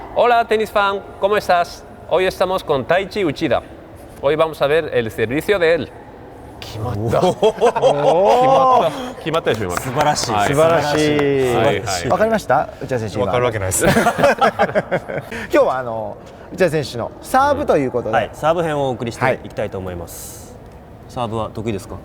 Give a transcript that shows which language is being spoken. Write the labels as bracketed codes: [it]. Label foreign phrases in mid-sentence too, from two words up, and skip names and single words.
[es] Hola tenis fan, ¿cómo estás? Hoy estamos con Taichi Uchida. Hoy vamos a ver el servicio de él. [ja] 決まったでしょ今。素晴らしい、素晴らしい。わかりました？内田選手。わかるわけないです。今日は内田選手のサーブということで、はい、サーブ編をお送りしていきたいと思います。サーブは得意ですか？